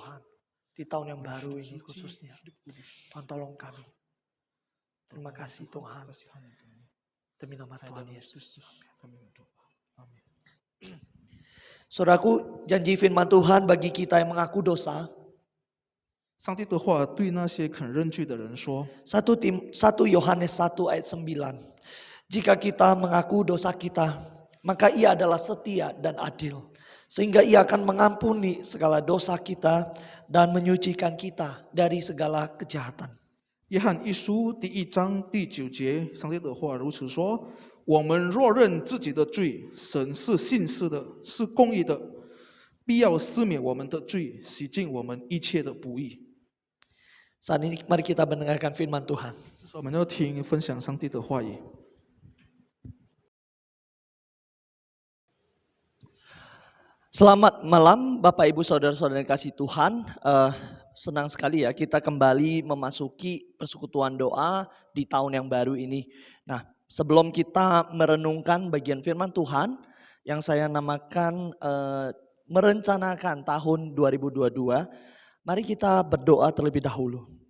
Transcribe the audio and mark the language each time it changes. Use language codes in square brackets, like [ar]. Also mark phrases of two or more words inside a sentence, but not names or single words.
[id] Tuhan di tahun yang Oleh baru hidup ini suci, khususnya. hidup kudus. Tuhan, tolong kami. Terima Tolong kasih Tuhan. kasihani kami. Demi nama Hanya Tuhan dalam Yesus. Kristus kami berdoa. Amin. Saudaraku, janji firman Tuhan bagi kita yang mengaku dosa. [zh] 上帝的话对那些肯认罪的人说： [id] 1 Yohanes 1 ayat 9. Jika kita mengaku dosa kita, maka Ia adalah setia dan adil, sehingga Ia akan mengampuni segala dosa kita dan menyucikan kita dari segala kejahatan. [zh] 约翰一书第1章第9节，上帝的话如此说：我们若认自己的罪，神是信实的，是公义的，必要赦免我们的罪，洗净我们一切的不义。 [id] Saat ini mari kita mendengarkan firman Tuhan. [zh] 我们要听分享上帝的话语。 [id] Selamat malam Bapak Ibu Saudara-saudara yang kasih Tuhan. Senang sekali ya kita kembali memasuki persekutuan doa di tahun yang baru ini. Nah, sebelum kita merenungkan bagian firman Tuhan yang saya namakan merencanakan tahun 2022, mari kita berdoa terlebih dahulu.